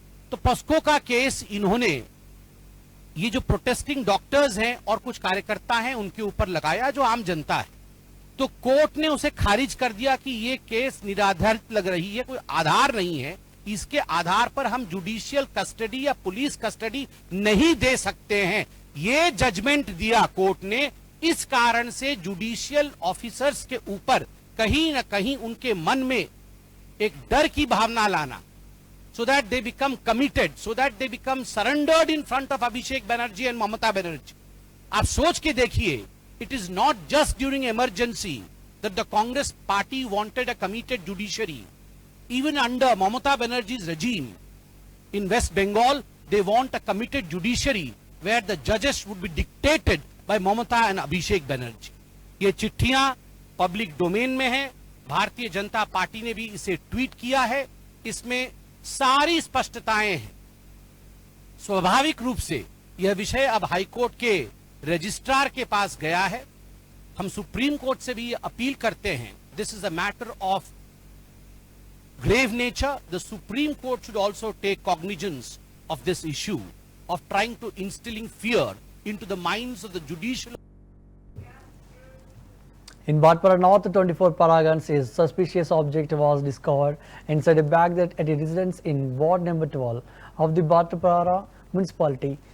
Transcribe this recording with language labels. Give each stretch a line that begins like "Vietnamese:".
Hindi: तो पॉस्को का केस इन्होंने ये जो प्रोटेस्टिंग डॉक्टर्स हैं और कुछ कार्यकर्ता हैं उनके ऊपर लगाया, जो आम जनता है। तो कोर्ट ने उसे खारिज कर दिया कि ये केस निराधारित लग रही है, कोई आधार नहीं है, इसके आधार पर हम जुडिशियल कस्टडी या पुलिस कस्टडी नहीं दे सकते हैं। ये जजमेंट दिया कोर्ट ने। इस कारण से जुडिशियल ऑफिसर्स के ऊपर कहीं ना कहीं उनके मन में एक डर की भावना लाना,
English: so that they become committed, so that they become surrendered in front of Abhishek Banerjee and Mamata Banerjee.
Hindi: आप सोच के देखिए,
English: it is not just during emergency that the Congress party wanted a committed judiciary. Even under Mamata Banerjee's regime in West Bengal, they want a committed judiciary where the judges would be dictated by Mamata and Abhishek Banerjee.
Hindi: ये चिट्ठियां public domain में है, Bharatiya Janata party ने भी इसे tweet किया है, इसमें सारी स्पष्टताएं हैं। स्वाभाविक रूप से यह विषय अब हाईकोर्ट के रजिस्ट्रार के पास गया है। हम सुप्रीम कोर्ट से भी अपील करते हैं,
English: This is a matter of grave nature. The Supreme Court should also take cognizance of this issue of trying to instilling fear into the minds of the judicial. In Bhatpara North, 24 paragons, a suspicious object was discovered inside a bag at a residence in Ward number 12 of the Bhatpara municipality.